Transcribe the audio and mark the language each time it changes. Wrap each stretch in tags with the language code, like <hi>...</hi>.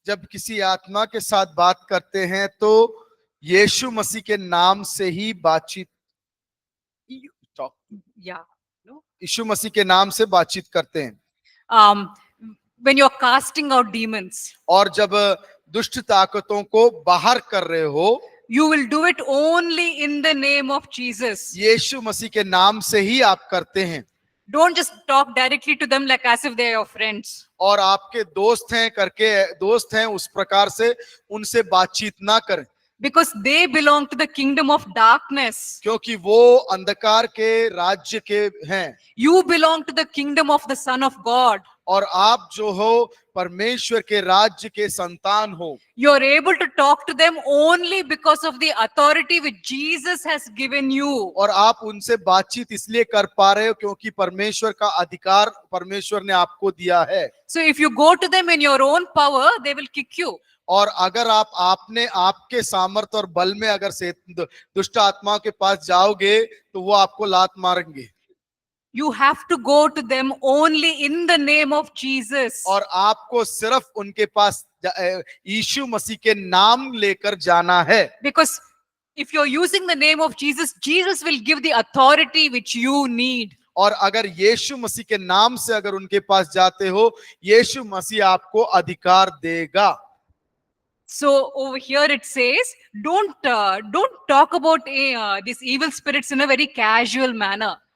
<hi>जब किसी आत्मा के साथ बात करते हैं तो यीशु मसीह के नाम से ही बातचीत,</hi> <en>Yeah. No?</en> <hi>यीशु मसीह के नाम से बातचीत करते हैं।</hi> <en>When you're casting out demons,</en> <hi>और जब दुष्ट ताकतों को बाहर कर रहे हो,</hi> <en>you will do it only in the name of Jesus.</en> <hi>यीशु मसीह के नाम से ही आप करते हैं।</hi> <en>Don't just talk directly to them like as if they are your friends.</en> <hi>और आपके दोस्त हैं उस प्रकार से उनसे बातचीत ना करें,</hi> <en>Because they belong to the kingdom of darkness.</en> <hi>क्योंकि वो अंधकार के राज्य के हैं।</hi> <en>You belong to the kingdom of the Son of God.</en> <hi>और आप जो हो परमेश्वर के राज्य के संतान हो।</hi> <en>You are able to talk to them only because of the authority which Jesus has given you.</en> <hi>और आप उनसे बातचीत इसलिए कर पा रहे हो क्योंकि परमेश्वर का अधिकार परमेश्वर ने आपको दिया है।</hi> <en>So if you go to them in your own power, they will kick you.</en> <hi>और अगर आपने आपके सामर्थ और बल में अगर से दुष्ट आत्माओं के पास जाओगे तो वो आपको लात मारेंगे।</hi> <en>You have to go to them only in the name of Jesus.</en> <hi>और आपको सिर्फ उनके पास यीशु मसीह के नाम लेकर जाना है।</hi> <en>Because if you're using the name of Jesus, Jesus will give the authority which you need.</en> <hi>और अगर यीशु मसीह के नाम से अगर उनके पास जाते हो, यीशु मसीह आपको अधिकार देगा।</hi> <en>So over here it says, don't talk about these evil spirits in a very casual manner.</en>